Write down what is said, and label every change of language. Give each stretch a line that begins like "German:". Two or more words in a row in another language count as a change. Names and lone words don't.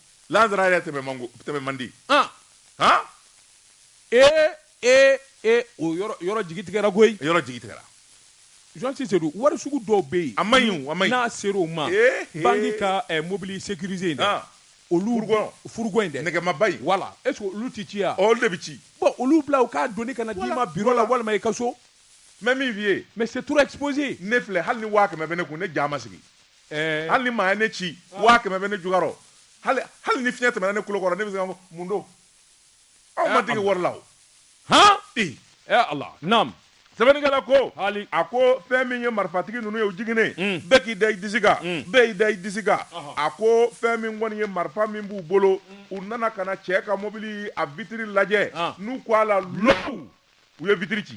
Bambara: lansara yɛrɛ tɛmɛ man di. o yɔrɔ jigi tigɛra koyi. yɔrɔ jigi tigɛra. Jean Cicero wari sugu dɔw bɛ yen. a man ɲi n'a sera o ma banki ka mobili sécurisé in dɛ olu furuko in dɛ nɛgɛmaba in voilà
French: est ce que
Bambara: olu tɛ ci wa. olu de bɛ ci. bon olu bila u k'a donni ka na d'i ma bureau la walima i ka so. mɛ min f'i ye.
French: mais c'est trop exposé.
Bambara: ne filɛ hali ni 100,000 bɛ ne kun ne ja ma sigi. hali ni maa ye ne ci 100,000 bɛ ne jukɔrɔ hali ni fiɲɛ tɛmɛna ne kulo kɔrɔ ne bɛ se ka fɔ mun don aw ma digi wari la o.
Arabic: Allah naam.
Bambara: sɛbɛnnikɛla ko a ko fɛn min ye marifatigi ninnu ye u jiginnen bɛɛ k'i da i disi kan bɛɛ y'i da i disi kan a ko fɛn min kɔni ye marifa min b'u bolo u nana ka na cɛ ka mobili a vitiri lajɛ n'u ko a la lɔpu u ye vitiri ci.